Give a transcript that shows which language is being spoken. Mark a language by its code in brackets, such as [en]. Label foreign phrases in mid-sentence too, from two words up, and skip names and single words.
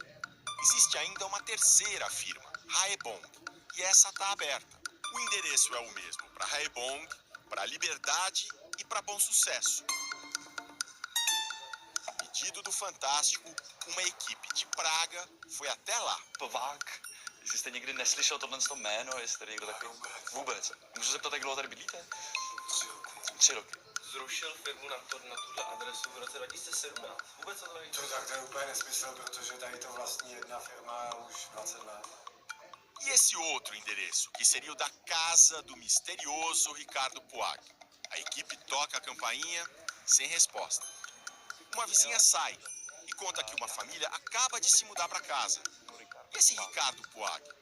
[pt] Existe ainda uma terceira firma, Haebong, e essa está aberta. O endereço é o mesmo para Haebong, para Liberdade e para Bom Sucesso. Pedido do Fantástico, uma equipe de Praga foi até lá. Puag. [cs] Jestli jste někdy neslyšel tohle jméno, jestli tady někdo takový vůbec. Můžu se zeptat, jak dlouho tady bydlíte? 3 roky. Zrušil firmu na tuhle adresu v roce 2017. Vůbec to tady? To je úplně nesmysl, protože tady to vlastní jedna firma už 20 let. [pt] E esse outro endereço, que seria o da casa do misterioso Ricardo Puag. A equipe toca a campainha sem resposta. Uma vizinha sai e conta que uma família acaba de se mudar para casa. E esse Ricardo Puag?